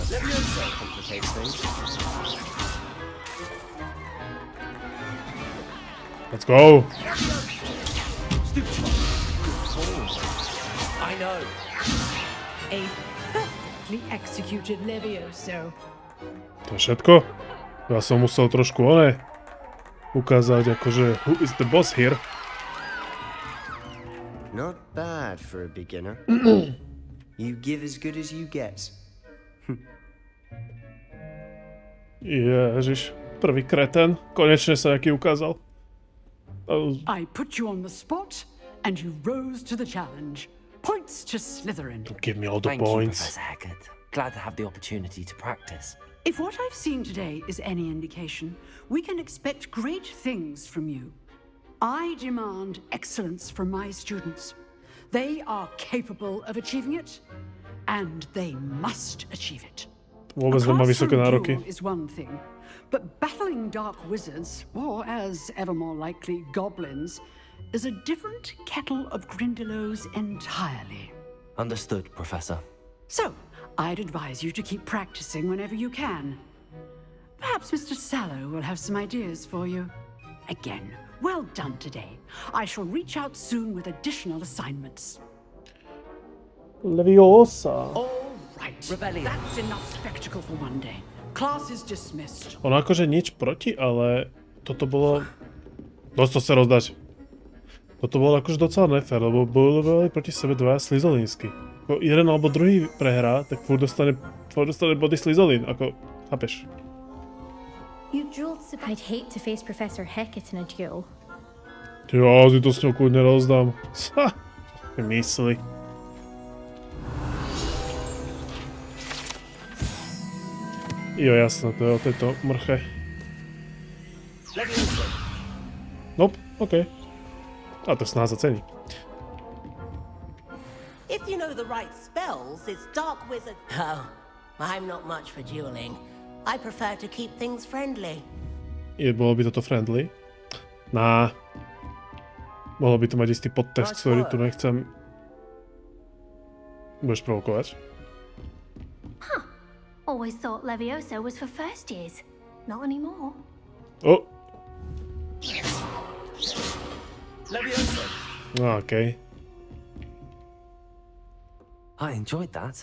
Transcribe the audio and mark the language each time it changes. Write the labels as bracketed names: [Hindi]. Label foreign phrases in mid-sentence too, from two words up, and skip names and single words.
[English] Levioso complicates things. Let's go. Stupid one! I know! A perfectly executed Levioso. [Slovak] To je všetko? Ja som musel trošku ukázať akože [English] who is the boss here. Not bad for a beginner. You give as good as you get. [Slovak] Ježiš, prvý kreten. Konečne sa nejaký ukázal. [English] I put you on the spot, and you rose to the challenge. Points to Slytherin. Give me all the Thank points. you, Professor Hecat. Glad to have the opportunity to practice. If what I've seen today is any indication, we can expect great things from you. I demand excellence from my students. They are capable of achieving it, and they must achieve it. [Slovak] Vôbec nemá vysoké nároky. [English] Duel is one thing, but battling dark wizards, or as ever more likely, goblins, is a different kettle of Grindylows entirely. Understood, Professor. So, I'd advise you to keep practicing whenever you can. Perhaps Mr. Sallow will have some ideas for you. Again, well done today. I shall reach out soon with additional assignments. Leviosa. All right. That's enough spectacle for one day. Class is dismissed. [Slovak] Ono akože nič proti, ale toto bolo... Dosť to sa rozdať. Toto bolo akože docela nefér, lebo bojovali proti sebe dvaja slizolinsky. Ako jeden alebo druhý prehrá, tak furt dostane body slizolin, ako... Chápeš? [English] I'd hate to face Professor Hecat in a duel. [Slovak] Ja si to s ňou kľudne rozdám. Ha! Mysli. Jo, jasno, to je o tejto mrche. Nope, okej. A to snáď zacení. [English] If you know the right spells, it's dark wizard. Oh, I'm not much for dueling. I prefer to keep things friendly. [Slovak] Bolo by toto friendly? Mohlo by to mať istý podtext, ktorý tu nechcem. Budeš provokovať? Huh. [English] Always thought Levioso was for first years. Not anymore. Oh! Levioso! Okay. I enjoyed that.